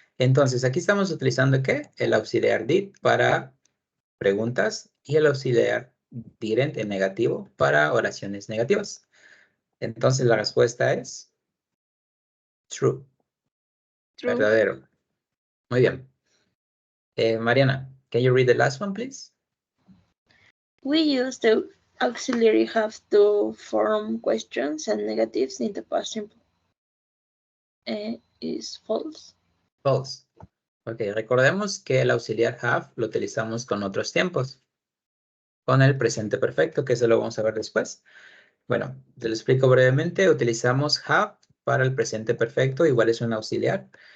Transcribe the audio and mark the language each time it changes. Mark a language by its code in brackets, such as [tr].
[es] Entonces, aquí estamos utilizando, ¿qué? El auxiliar did para preguntas y el auxiliar didn't en negativo para oraciones negativas. Entonces, la respuesta es true. [en] True. [es] Verdadero. Muy bien. [en] Mariana, can you read the last one, please? we use the auxiliary have to form questions and negatives in the past simple? Is false. False. [es] Ok, recordemos que el auxiliar have lo utilizamos con otros tiempos. Con el presente perfecto, que eso lo vamos a ver después. Bueno, te lo explico brevemente. Utilizamos have para el presente perfecto, igual es un auxiliar.